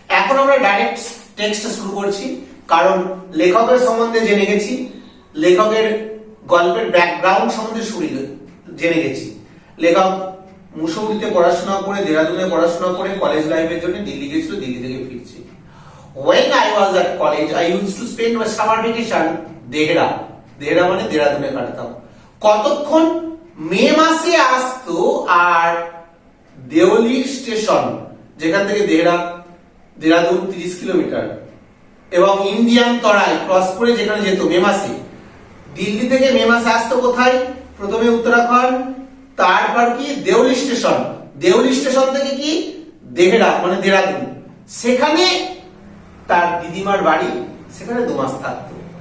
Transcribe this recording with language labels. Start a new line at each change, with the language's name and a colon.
Bangla: এখন আমরা ডাইরেক্ট টেক্সটটা শুরু করছি, কারণ লেখকের সম্বন্ধে জেনে গেছি, লেখকের গল্পের ব্যাকগ্রাউন্ড সম্বন্ধে জেনে গেছি। লেখক মুসৌরিতে পড়াশোনা করে, দেরাদুনে পড়াশোনা করে কলেজ লাইফের জন্য দিল্লি গেছিল, দিল্লি থেকে ফিরছে।
English: When I was at college, I used to spend my summer vacation Dehra,
Bangla: Dehra মানে দেরাদুনে কাটাতাম। কতক্ষণ? মে মাসে আসতো, আর দেওলি স্টেশন, যেখান থেকে দেরাদুন 30 কিলোমিটার, এবং ইন্ডিয়ান তরাই ক্রস করে যেখানে যেত মে মাসে। দিল্লি থেকে মে মাসে আসতো কোথায়? প্রথমে উত্তরাখণ্ড, তারপর কি দেওলি স্টেশন, দেওলি স্টেশন থেকে কি দেহরা মানে দেরাদুন, সেখানে তার দিদিমার বাড়ি, সেখানে 2 মাস থাকতো।